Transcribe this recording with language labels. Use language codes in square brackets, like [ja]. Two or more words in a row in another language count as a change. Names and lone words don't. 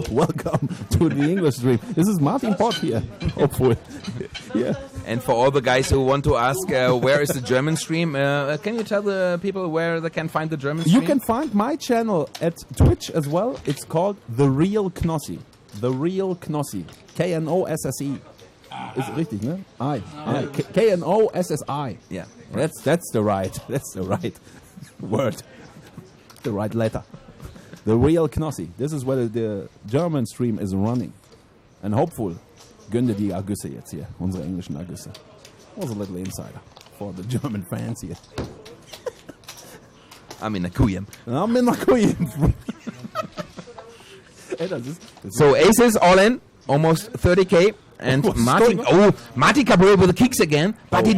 [en] Welcome to the English stream. This is Martin Pott here. Hopeful. Yeah. And for all the guys who want to ask where is the German stream, can you tell the people where they can find the German stream? You can find my channel at Twitch as well. It's called The Real Knossi. The Real Knossi. K-N-O-S-S-E. [de] Ist richtig, ne? I. [en] K-N-O-S-S-I. Yeah. That's the right word. The right letter. The Real Knossi. This is where the German stream is running. And hopeful. [de] Gönn dir die Ergüsse jetzt hier. Unsere englischen Ergüsse. [en] Was a little insider for the German fans here. I'm in a Kuyem. I'm in Nakoyen. So aces all in, almost 30k. And What's Martin going Cabrera with the kings again, but he